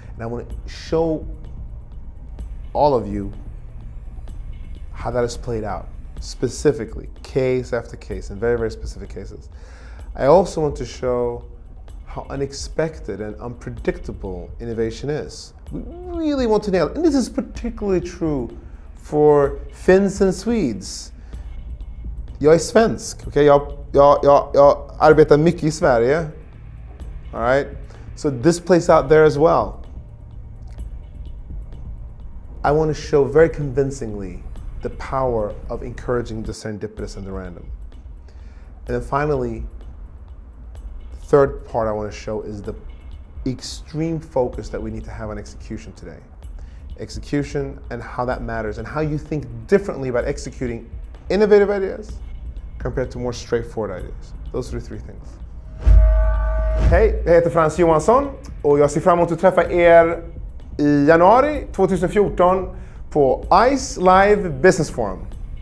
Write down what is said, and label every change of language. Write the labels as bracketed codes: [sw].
[en] And I want to show all of you how that is played out, specifically, case after case, in very, very specific cases. I also want to show how unexpected and unpredictable innovation is. We really want to nail it. And this is particularly true for Finns and Swedes. [sv] Jag är svensk, okay? Jag arbetar mycket I Sverige. [en] All right? So this plays out there as well. I want to show very convincingly the power of encouraging the serendipitous and the random. And then finally, the third part I want to show is the extreme focus that we need to have on execution today. Execution and how that matters, and how you think differently about executing innovative ideas compared to more straightforward ideas. Those are the three things. [sv] Hej, jag heter Frans Johansson och jag ser fram emot att träffa er i januari 2014 på ICE Live Business Forum.